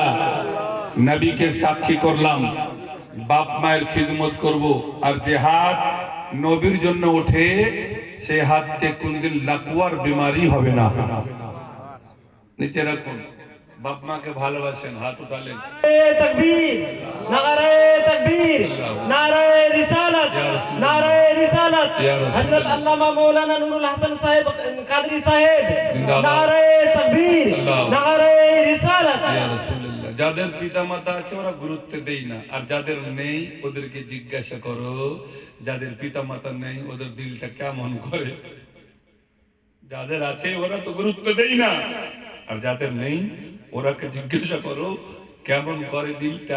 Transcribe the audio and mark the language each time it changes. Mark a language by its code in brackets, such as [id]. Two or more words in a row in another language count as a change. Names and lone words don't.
[bn] নবীকে সাক্ষী করলাম বাপ মায়ের খিদমত করব। আর যে হাত নবীর জন্য ওঠে সে হাতকে কোনদিন লাকওয়ার বিমারি হবে না। নিচে রাখুন। বাপ মাকে ভালোবাসেন, হাত উঠালেন। [ur] تکبیر، نعرۂ تکبیر، نعرۂ رسالت، نعرۂ رسالت. حضرت علامہ مولانا نور الحسن صاحب قادری صاحب، نعرۂ تکبیر، نعرۂ رسالت. [ar] يا رسول الله. [bn] যাদের পিতা মাতা আছে ওরা গুরুত্ব দেই না, আর যাদের নেই ওদেরকে জিজ্ঞাসা করো যাদের পিতা মাতা নেই ওদের দিলটা কেমন করে। যাদের আছে ওরা তো গুরুত্ব দেই না, আর যাদের নেই ওরাকে জিজ্ঞাসা করো কেমন করে দিলটা।